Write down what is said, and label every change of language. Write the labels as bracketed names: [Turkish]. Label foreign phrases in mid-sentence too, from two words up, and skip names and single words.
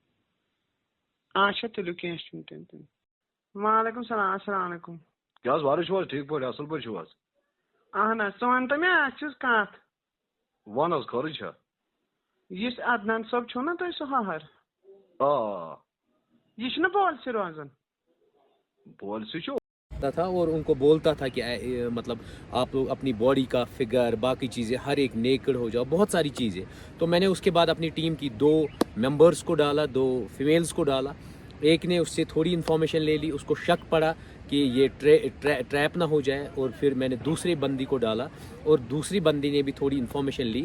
[Kashmiri] اچھا تُلِو کیٚنٛہہ چھُنہٕ تیٚلہِ. [Arabic] وعلیکُم سلام السلام علیکُم. [Kashmiri] کیٛاہ حظ وارٕ چھُو حظ ٹھیٖک پٲٹھۍ اَصٕل پٲٹھۍ چھُو حظ؟ اہن حظ ژٕ وَنتہٕ مےٚ اَکھ چیٖز کَتھ. وَن حظ خٲرٕے چھا؟ یُس عدنان صٲب چھُو نا تُہۍ سُہ ہَہر آ یہِ چھُنہ پولسہِ روزان؟ پالسی چھُ. [Urdu] تھا اور ان کو بولتا تھا کہ مطلب آپ لوگ اپنی باڈی کا فگر باقی چیزیں ہر ایک نیکڈ ہو جاؤ، بہت ساری چیزیں. تو میں نے اس کے بعد اپنی ٹیم کی 2 ممبرز کو ڈالا، 2 فیمیلز کو ڈالا. ایک نے اس سے تھوڑی انفارمیشن لے لی، اس کو شک پڑا کہ یہ ٹریپ نہ ہو جائے، اور پھر میں نے دوسری بندی کو ڈالا اور دوسری بندی نے بھی تھوڑی انفارمیشن لی.